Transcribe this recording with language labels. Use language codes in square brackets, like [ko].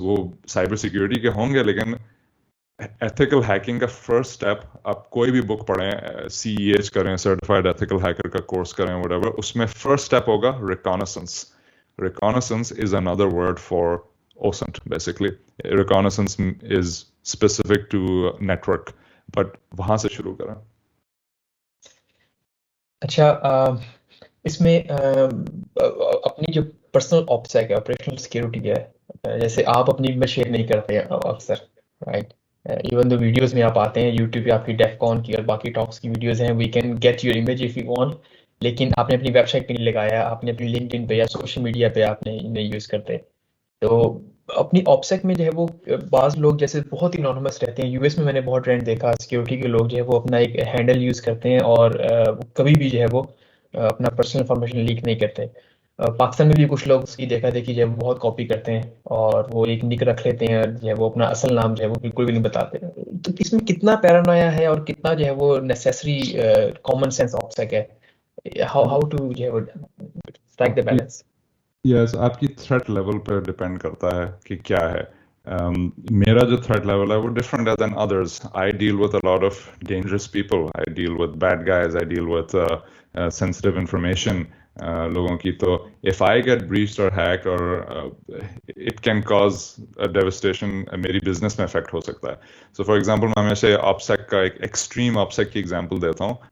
[hi] वो cyber security के होंगे, लेकिन एथिकल हैकिंग का फर्स्ट स्टेप, आप कोई भी बुक पढ़ें, CEH करें, सर्टिफाइड एथिकल हैकर का कोर्स करें, व्हाटएवर, उसमें फर्स्ट स्टेप होगा reconnaissance. [en] Reconnaissance is another word for OSINT, basically. Reconnaissance is specific to network, but [hi] वहाँ से शुरू करें. अच्छा, इसमें अपनी जो पर्सनल ऑप्सैक है, ऑपरेशनल सिक्योरिटी है, जैसे आप अपनी में शेयर नहीं करते अक्सर, राइट? इवन दो वीडियोस में आप आते हैं यूट्यूब पे, आपकी डेफकॉन की और बाकी टॉक्स की वीडियोस हैं, [en] we can get your image if you want, [hi] लेकिन आपने अपनी वेबसाइट पे नहीं लगाया, आपने अपनी लिंक्डइन पे या सोशल मीडिया पे आपने नहीं यूज़ करते. तो अपनी ऑप्सेक में जो है वो बाज़ लोग जैसे बहुत ही एनोनिमस रहते हैं. यूएस में मैंने बहुत ट्रेंड देखा, सिक्योरिटी के लोग जो है वो अपना एक हैंडल यूज़ करते हैं और कभी भी जो है वो अपना पर्सनल इंफॉर्मेशन लीक नहीं करते. पाकिस्तान में भी कुछ लोग उसकी देखा देखी जो है वो बहुत कॉपी करते हैं और वो एक निक रख लेते हैं, जो है वो अपना असल नाम जो है वो बिल्कुल भी नहीं बताते. तो इसमें कितना पैरानोया है और कितना जो है वो नेसेसरी कॉमन सेंस ऑप्सेक है? [en] How to strike the balance? [hi] Yes, आपकी threat level पे depend करता है कि क्या है. मेरा जो threat level है वो different है [en] than others. I deal with a lot of dangerous people. I deal with bad guys. I deal with sensitive information. [hi] लोगों की, तो [en] if I get breached or hacked or it can cause a devastation, [hi] मेरी business में affect हो सकता है. [en] So for example, [hi] मैं हमेशा OPSEC का एक extreme OPSEC की example देता हूँ.